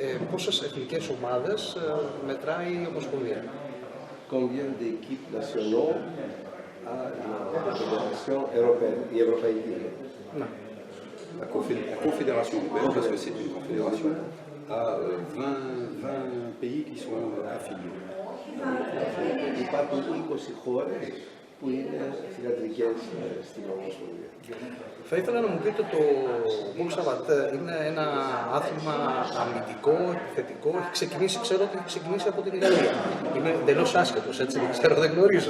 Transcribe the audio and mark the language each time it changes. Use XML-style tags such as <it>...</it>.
<el>πόσες εθνικές ομάδες μετράει η Ομοσπονδία?</el> <fr>combien d'équipes nationales a la Fédération européenne,</fr> <el>η Ευρωπαϊκή? Ναι.</el> <fr>La Confédération européenne, parce que c'est une confédération, a 20 pays qui sont affiliés.</fr> <el>Υπάρχουν 20 χώρες που είναι θυγατρικές στην Ομοσπονδία. Θα ήθελα να μου πείτε, το box Savater είναι ένα άθλημα αμυντικό, επιθετικό. Ξέρω ότι έχει ξεκινήσει από την Ιταλία. Είμαι εντελώς άσχετος, έτσι, δεν ξέρω, δεν γνωρίζω.</el>